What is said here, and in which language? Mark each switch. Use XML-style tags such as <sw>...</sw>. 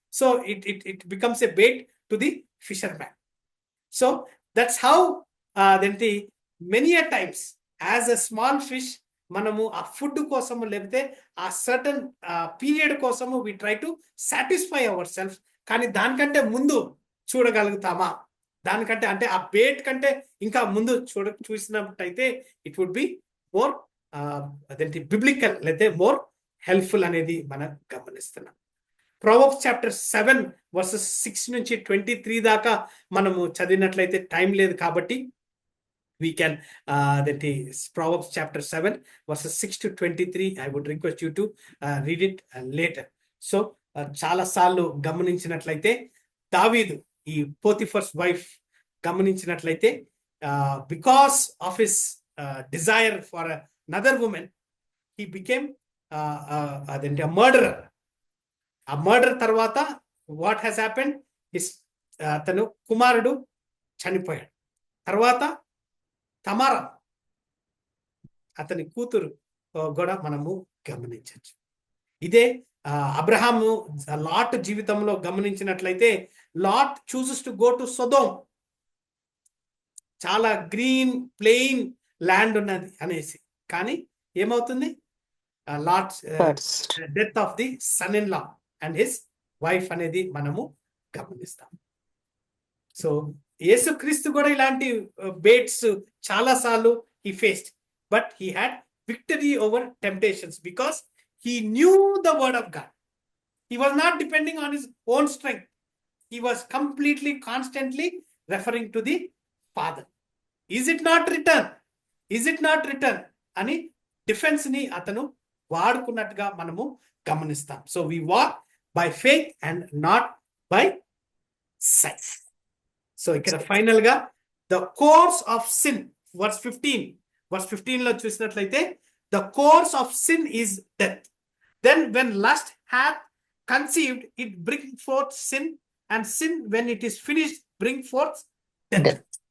<en>So it becomes a bait to the fisherman. So that's how అదేంటి many a times as a small fish</en> <te>మనము ఆ food కోసము లేకపోతే ఆ certain period కోసము</te> <en>We try to satisfy our self.</en> <te>కానీ దానికంటే ముందు చూడగలుగుతామా, దానికంటే అంటే ఆ బేట్ కంటే ఇంకా ముందు చూసినట్టయితే</te> <en>it would be more</en> <te>అదేంటి బిబ్లికల్ లేకపోతే మోర్ హెల్ప్ఫుల్ అనేది మనం గమనిస్తున్నాం.</te> <en>Proverbs chapter 7 verses 6</en> <te>నుంచి 23 దాకా మనము చదివినట్లయితే టైం లేదు కాబట్టి</te> <en>we can Proverbs chapter 7 verses 6 to 23. I would request you to read it later. So</en> <te>చాలా సార్లు గమనించినట్లయితే దావీదు ఈ పోతిఫర్స్ వైఫ్ గమనించినట్లయితే</te> <en>Because of his desire for another women he became అదేంటి murderer.</en> <te>ఆ మర్డర్ తర్వాత</te> <en>what has happened,</en> <te>అతను కుమారుడు చనిపోయాడు. తర్వాత తమారా అతని కూతురు కూడా మనము గమనించవచ్చు. ఇదే అబ్రహాము లాట్ జీవితంలో గమనించినట్లయితే lot</te> <en>chooses to go to</en> <te>సొదోమ్.</te> <en>చాలా green plain land</en> <te>ఉన్నది అనేసి, కానీ ఏమవుతుంది,</te> <en>Lot death of the son in law and his wife</en> <te>అనేది మనము గమనిస్తాం. సో యేసుక్రీస్తు కూడా ఇలాంటి బేట్స్ చాలా సార్లు</te> <en>he faced, but he had victory over temptations because he knew the word of God. He was not depending on his own strength. He was completely constantly referring to the Father. Is it not written? Is it not written?</en> <te>అని defence ని అతను వాడుకున్నట్టుగా మనము గమనిస్తాం.</te> <en>So we walk by faith and not by sight. So ఇక్కడ final గా the course of sin verse 15 లో చూసినట్లయితే the course of sin is death. Then when lust hath conceived it bring forth sin, and sin when it is finished bring forth death.</en>